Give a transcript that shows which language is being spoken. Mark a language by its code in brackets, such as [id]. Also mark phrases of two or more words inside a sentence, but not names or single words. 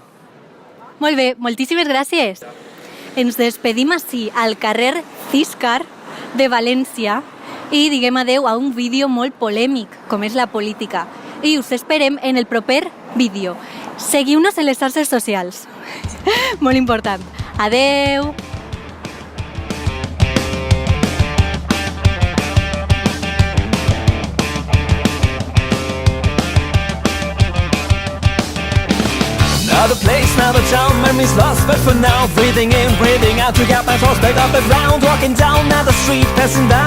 [ca] Molt bé, moltíssimes gràcies. Ens despedim així al carrer Císcar de València i diguem adeu a un vídeo molt polèmic, com és la política. I us esperem en el proper vídeo. Seguiu-nos en les xarxes socials. Molt important. Adeu! [en] Another place, another town, memories lost, but for now, breathing in, breathing out, to get my thoughts back up the ground, walking down another street, passing down.